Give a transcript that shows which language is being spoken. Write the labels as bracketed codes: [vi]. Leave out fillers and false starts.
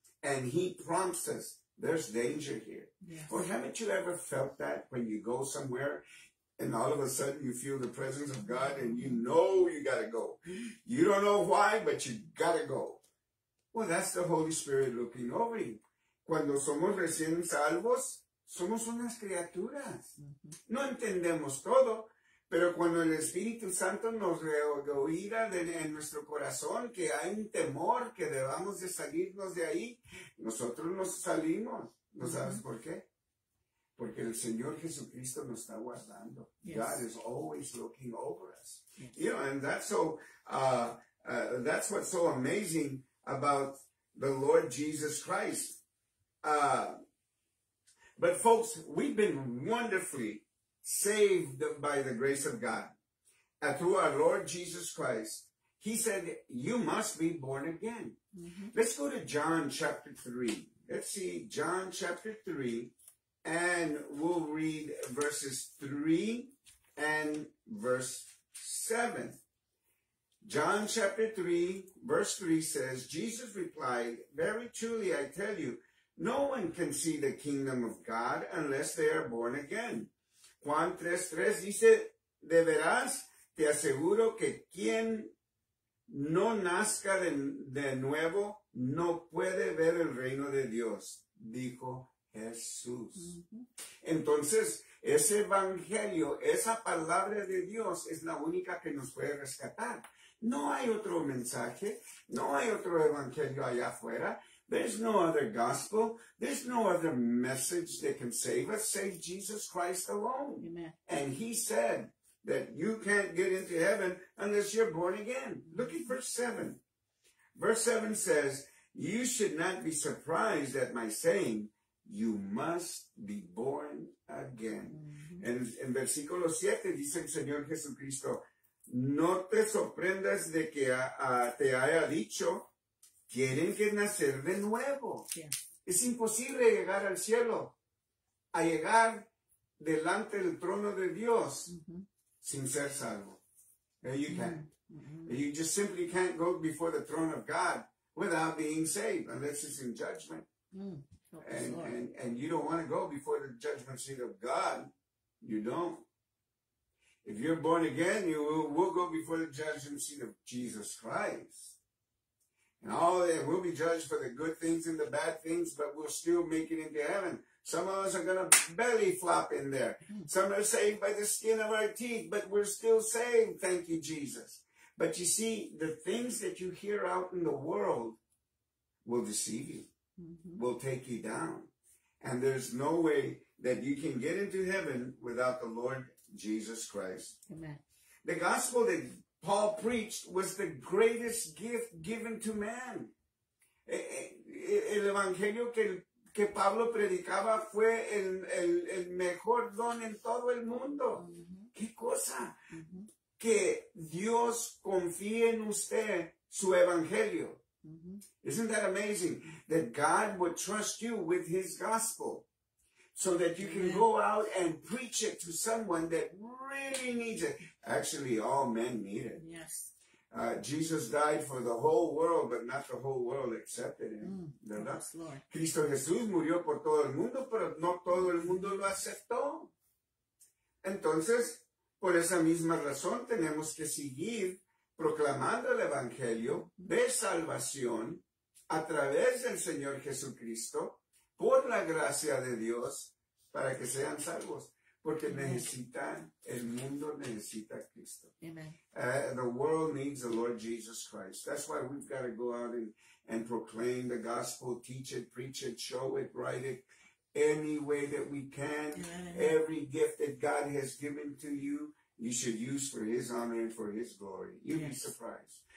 [en] And he prompts us. There's danger here. Yes. Or haven't you ever felt that when you go somewhere and all of a sudden you feel the presence of God and you know you got to go? You don't know why, but you got to go. Well, that's the Holy Spirit looking over you. [es] Cuando somos recién salvos, somos unas criaturas. No entendemos todo, pero cuando el Espíritu Santo nos reoíra en nuestro corazón que hay un temor que debamos de salirnos de ahí, nosotros nos salimos. ¿No sabes por qué? Porque el Señor Jesucristo nos está guardando. [en] Yes. God is always looking over us. Yes. You know, and that's so, that's what's so amazing about the Lord Jesus Christ. But folks, we've been wonderfully saved by the grace of God. Through our Lord Jesus Christ, he said, you must be born again. Let's go to John chapter 3. Let's see, John chapter 3, and we'll read verses 3 and verse 7. John chapter 3, verse 3 says, Jesus replied, very truly I tell you, no one can see the kingdom of God unless they are born again. [es] Juan 3:3 dice, de veras te aseguro que quien no nazca de nuevo no puede ver el reino de Dios, dijo Jesús. Entonces, ese evangelio, esa palabra de Dios es la única que nos puede rescatar. No hay otro mensaje. No hay otro evangelio allá afuera. [en] There's no other gospel. There's no other message that can save us save Jesus Christ alone. Amen. And he said that you can't get into heaven unless you're born again. Look at verse 7. Verse 7 says, you should not be surprised at my saying, you must be born again. [es] En versículo 7 dice el Señor Jesucristo, no te sorprendas de que te haya dicho, tienen que nacer de nuevo. [en] Yeah. [es] Es imposible llegar al cielo, a llegar delante del trono de Dios sin ser salvo. [en] You can't. You just simply can't go before the throne of God without being saved, unless it's in judgment. And you don't want to go before the judgment seat of God. You don't. If you're born again, you will go before the judgment seat of Jesus Christ. And all that will be judged for the good things and the bad things, but we'll still make it into heaven. Some of us are going to belly flop in there. Some are saved by the skin of our teeth, but we're still saved. Thank you, Jesus. But you see, the things that you hear out in the world will deceive you, will take you down. And there's no way that you can get into heaven without the Lord Jesus Christ. Amen. The gospel that Paul preached was the greatest gift given to man. [es] El evangelio que Pablo predicaba fue el mejor don en todo el mundo. ¿Qué cosa? Que Dios confíe en usted su evangelio. [en] Isn't that amazing? That God would trust you with his gospel so that you can go out and preach it to someone that really needs it. Actually, all men need it. Yes. Jesus died for the whole world, but not the whole world accepted him. [es] ¿Verdad? [en] Yes, Lord. [es] Cristo Jesús murió por todo el mundo, pero no todo el mundo lo aceptó. Entonces, por esa misma razón, tenemos que seguir proclamando el evangelio de salvación a través del Señor Jesucristo, por la gracia de Dios, para que sean salvos. Porque el mundo necesita a Cristo. [en] Amen. The world needs the Lord Jesus Christ. That's why we've got to go out and proclaim the gospel, teach it, preach it, show it, write it, any way that we can. Amen. Every gift that God has given to you, you should use for his honor and for his glory. You'd be surprised.